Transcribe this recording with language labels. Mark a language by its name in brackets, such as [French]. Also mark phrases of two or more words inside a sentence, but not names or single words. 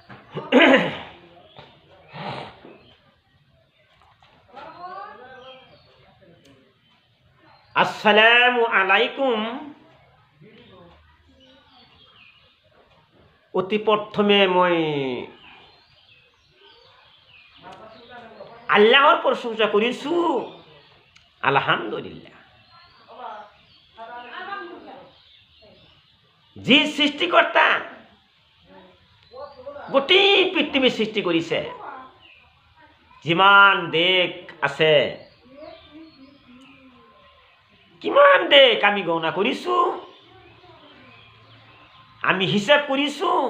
[Arabic] السلام عليكم. [Assamese] অতি প্রথমে মই আল্লাহর প্রশংসা করিছো, আলহামদুলিল্লাহ। যি সৃষ্টিকর্তা গোটেই পৃথিৱী সৃষ্টি কৰিছে, যিমান দেশ আছে, কিমান দেশ আমি গণনা কৰিছো, আমি হিসাব কৰিছো।